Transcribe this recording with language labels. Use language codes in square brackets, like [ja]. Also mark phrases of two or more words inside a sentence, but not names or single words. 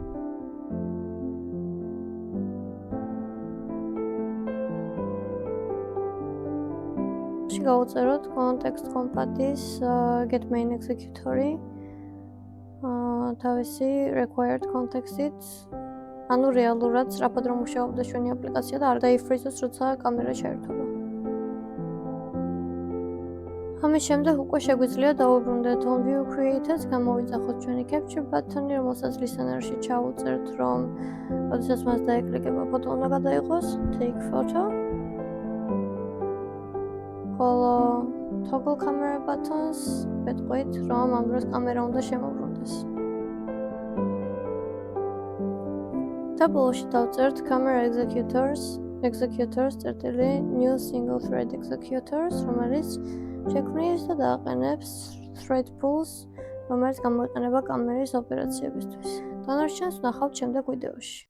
[ka] გავუწეროთ [en] context compat-ის get main executor-ი [ka] თავისი [en] required context-ით. [ka] ანუ რეალურად სწრაფად რომ მუშაობდა ჩვენი აპლიკაცია და არ დაიფრიზოს, როცა კამერა ჩაერთვება. ამის შემდეგ უკვე შეგვიძლია დავუბრუნდეთ [en] on view created, [ka] გამოვიძახოთ ჩვენი [en] capture button-ი, [ka] რომელსაც listener-ში ჩავუწერთ, რომ როდესაც მას დაეკლიკება ფოტო უნდა გადაიღოს, [en] take photo. [ka] ხოლო [en] toggle camera buttons [ka] ვეთყვით, რომ ამ დროს კამერა უნდა შემოვრუნდეს. და ბოლოში დავწერთ [en] camera executors [ka] წერტილი [en] new single thread executors, [ka] რომელიც შექმნის და დააყენებს [en] thread pools, [ka] რომელიც გამოიყენება კამერის ოპერაციებისთვის. დანარჩენს ვნახავთ შემდეგ ვიდეოში.